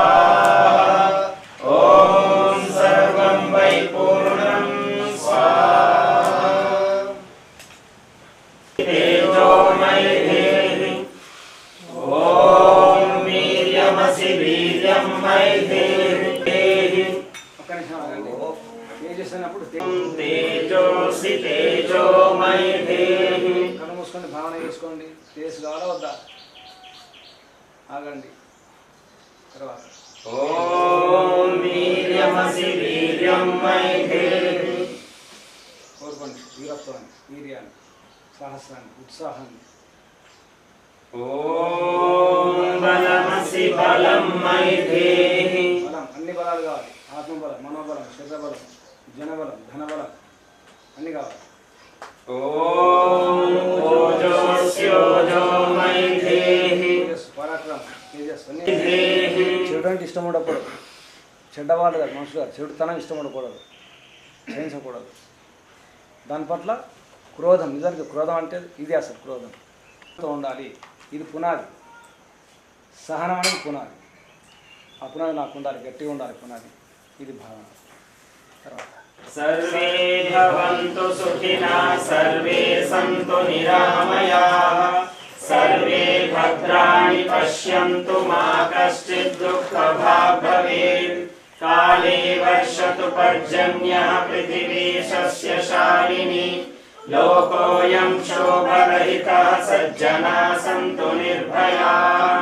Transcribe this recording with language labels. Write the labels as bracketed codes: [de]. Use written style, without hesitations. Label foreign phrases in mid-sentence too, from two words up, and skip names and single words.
[sa] ॐ सर्वं वै पूर्णं स्वाहा। तेजोमयि देहि ॐ वीर्यमसि वीर्यं मयि देहि [te] ఒక్క నిమిషం ఆగండి. చేసేసినప్పుడు [sa] तेजोसि तेजोमयि देहि [te] కళ్ళు మూసుకొని భావన చేసుకోండి. తేజస్సు కావాలా వద్దా? ఆగండి. తర్వాత [sa] ॐ वीर्यमसि वीर्यं मयि देहि [te] కోరుకోండి. వీరత్వాన్ని, వీర్యాన్ని, సాహసాన్ని, ఉత్సాహాన్ని. [sa] ॐ बलमसि बलं मयि देहि [te] బలం, అన్ని బలాలు కావాలి. ఆత్మబలం, మనోబలం, శరీరబలం, జనబలం, ధనబలం అన్ని కావాలి. [sa] ॐ ओजोस्योजो मयि देहि [te] తేజస్సు, పరాక్రమం, తేజస్సు అన్ని. [sa] देहि [te] చెడు అంటే ఇష్టం ఉండకూడదు. చెడ్డవాళ్ళు కాదు, మనుషులు కాదు. చెడుతనం ఇష్టం ఉండకూడదు, సహించకూడదు. దాని పట్ల క్రోధం, నిజానికి క్రోధం అంటే ఇది అసలు క్రోధం ఉండాలి. ఇది పునాది. సహనం అనేది పునాది. ఆ పునాది నాకు ఉండాలి, గట్టిగా ఉండాలి పునాది. ఇది భావన. తర్వాత [sa] सर्वे भवन्तु सुखिनः सर्वे सन्तु निरामयाः सर्वे भद्राणि पश्यन्तु मा कश्चित् दुःखभाग् भवेत्। काले वर्षतु पर्जन्यः पृथिवी सस्यशालिनी लोकोऽयं शोभरहितः सज्जनाः सन्तु निर्भयाः।